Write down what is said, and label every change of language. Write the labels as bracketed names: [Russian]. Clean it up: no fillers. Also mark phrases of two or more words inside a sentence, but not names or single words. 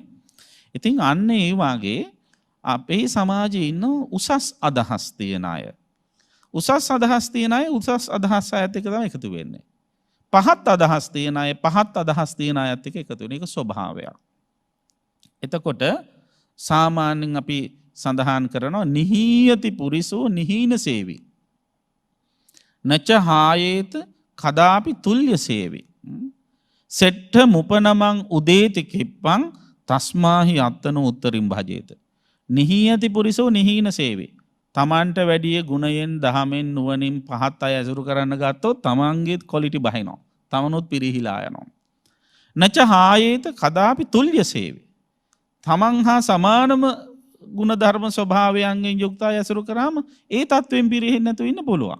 [Sinhala] ඉතින් අන්න ඒ වාගේ අපේ සමාජයේ ඉන්න උසස් අදහස් තියන අය. උසස් අදහස් තියන අය උසස් අදහස් අයත් එක්ක තමයි එකතු වෙන්නේ. පහත් අදහස් තියන අය පහත් අදහස් තියන අයත් එක්ක එකතු වෙන එක ස්වභාවයක්. එතකොට සාමාන්‍යයෙන් අපි සඳහන් කරනවා [Pali] නිහීයති පුරිසෝ නිහීන සේවි. නච හායේත කදාපි තුල්්‍ය සේවි. සෙට්ඨ මුපනමං උදේති කිප්පං තස්මාහි අත්තන උත්තරින් භජේත. නිහීයති පුරිසෝ නිහීන සේවි. [Sinhala] තමන්ට වැඩිය ගුණයෙන් දහමෙන් නුවණින් පහත් අය ඇසුරු කරන්න ගත්තොත් තමන්ගේත් ක්වොලිටි බහිනවා. තමනුත් පිරිහිලා යනවා. [Pali] නච හායේත කදාපි තුල්්‍ය සේවි. [Sinhala] තමන් හා සමානම ගුණධර්ම ස්වභාවයන්ගෙන් යුක්ත අය ඇසුරු කරාම ඒ තත්වෙන් පිරිහෙන්නේ නැතුව ඉන්න පුළුවන්.